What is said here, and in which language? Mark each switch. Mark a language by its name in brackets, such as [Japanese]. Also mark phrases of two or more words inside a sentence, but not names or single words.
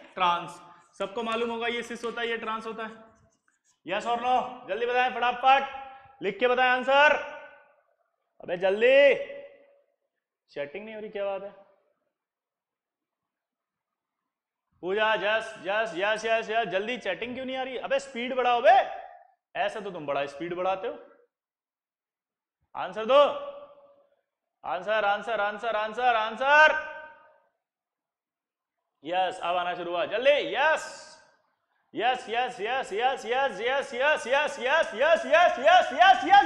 [Hindi] ट्रांस। सबको मालूम होगा ये सिस होता है, ये ट्रांस होता है। [English] yes और no? [Hindi] जल्दी बताएं, फटाफट लिख के बताएं आंसर। अबे जल्दी, चैटिंग नहीं हो रही, क्या बात है? [English] पूजा जस जस yes yes yes, [Hindi] जल्दी, चैटिंग क्यों नहीं आ रही? अबे स्पीड बढ़ाओ बे, ऐसे तो तुम बड़ा स्पीड बढ़ाते हो। [English] आंसर दो, answer answer answer answer answer. [Hindi] यस, अब आना शुरू हुआ, जल्दी। [English] yes yes yes yes yes yes yes yes yes yes yes yes yes yes yes.